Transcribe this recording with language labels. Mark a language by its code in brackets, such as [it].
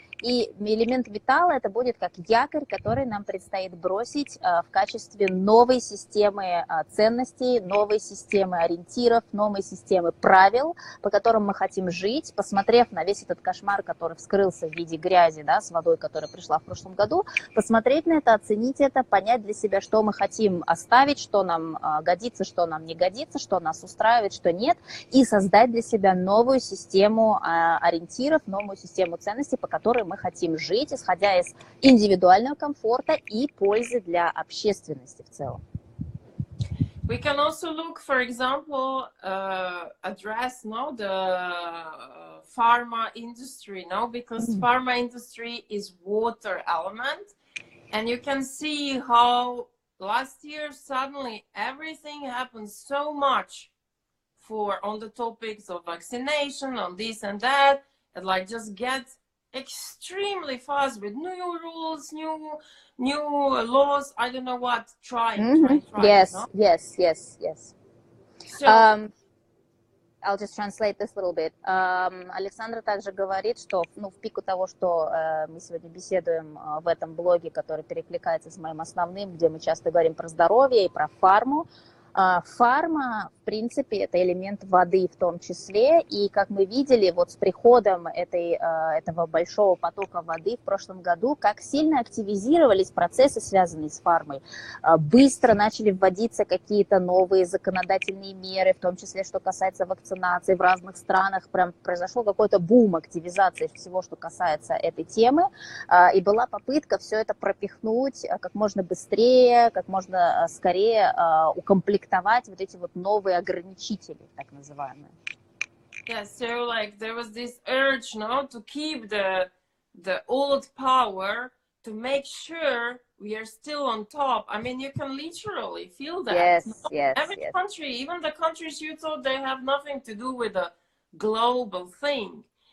[ru] И элемент металла это будет как якорь, который нам предстоит бросить в качестве новой системы ценностей, новой системы ориентиров, новой системы правил, по которым мы хотим жить, посмотрев на весь этот кошмар, который вскрылся в виде грязи, да, с водой, которая пришла в прошлом году, посмотреть на это, оценить это, понять для себя, что мы хотим оставить, что нам годится, что нам не годится, что нас устраивает, что нет, и создать для себя новую систему ориентиров, новую систему ценностей, по которой мы хотим жить, исходя из индивидуального комфорта и пользы для общественности в целом. [en] We can also look, for example, address now the pharma industry now, because pharma industry is water element, and you can see how last year suddenly everything happened so much for on the topics of vaccination, on this and that, and like just get extremely fast with new rules, new laws. I don't know what. Trying. Yes, no? yes. So, I'll just translate this a little bit. [ru] Александра также говорит, что в пику того, что мы сегодня беседуем в этом блоге, который перекликается с моим основным, где мы часто говорим про здоровье и про фарму, фарма, в принципе, это элемент воды в том числе, и как мы видели, вот с приходом этого большого потока воды в прошлом году, как сильно активизировались процессы, связанные с фармой. Быстро начали вводиться какие-то новые законодательные меры, в том числе, что касается вакцинации в разных странах, прям произошел какой-то бум активизации всего, что касается этой темы, и была попытка все это пропихнуть как можно быстрее, как можно скорее укомплектовать вот эти вот новые ограничители, так называемые. [en] Yeah, so like there was this urge now to keep the old power, to make sure we are still on top. I mean, you can literally feel that. Yes. Every country, even the countries you thought they have nothing to do with a global thing.